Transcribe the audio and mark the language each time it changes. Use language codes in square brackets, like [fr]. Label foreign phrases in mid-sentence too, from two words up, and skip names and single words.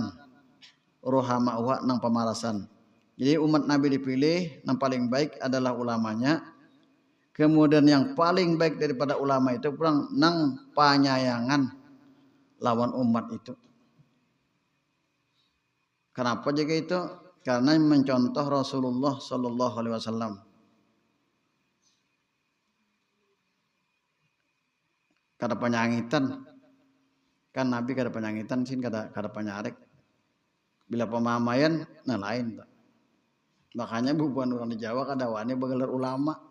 [bjn] Ruhama'uha nang pamarasan. Jadi umat Nabi dipilih, nang paling baik adalah ulamanya. Kemudian yang paling baik daripada ulama itu kurang nang panyayangan lawan umat itu. Kenapa juga itu? Karena mencontoh Rasulullah [ar] sallallahu alaihi wasallam. [bjn] Kada penyangitan. Kan Nabi kada penyangitan sih kada penyarek. Bila pemamayan nah lain. Makanya bubuan orang di Jawa kada wani begelar ulama.